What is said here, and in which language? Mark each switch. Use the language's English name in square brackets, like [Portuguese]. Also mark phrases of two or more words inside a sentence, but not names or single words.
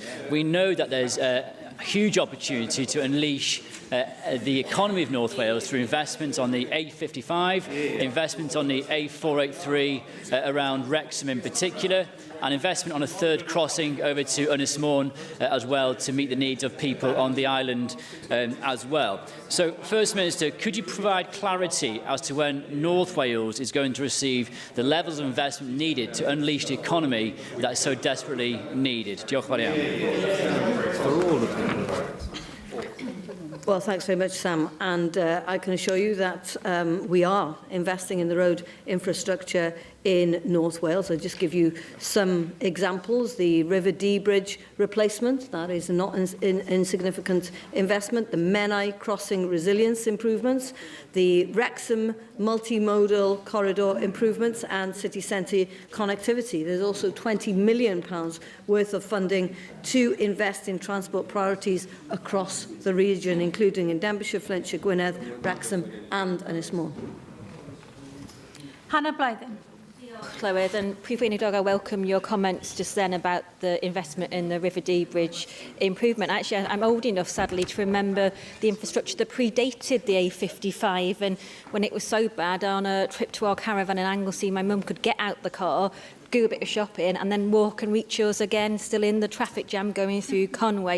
[English] We know that there's a huge opportunity to unleash the economy of North Wales through investments on the A55, investments on the A483 around Wrexham in particular, and investment on a third crossing over to Eluned Morgan as well to meet the needs of people on the island as well. So, First Minister, could you provide clarity as to when North Wales is going to receive the levels of investment needed to unleash the economy that is so desperately needed? [Welsh] Diolch yn fawr iawn. [English] Well, thanks very much, Sam. And I can assure you that we are investing in the road infrastructure in North Wales. I'll just give you some examples. The River Dee Bridge replacement, that is not an insignificant investment. The Menai crossing resilience improvements, the Wrexham multimodal corridor improvements, and city centre connectivity. There's also £20 million worth of funding to invest in transport priorities across the region, including in Denbighshire, Flintshire, Gwynedd, Wrexham and Eluned Morgan. Hannah Blythen. Clywed, and [Welsh] Prif Weinidog, [English] I welcome your comments just then about the investment in the River Dee Bridge improvement. Actually, I'm old enough, sadly, to remember the infrastructure that predated the A55, and when it was so bad, on a trip to our caravan in Anglesey, my mum could get out the car, do a bit of shopping and then walk and reach yours again, still in the traffic jam going through Conway.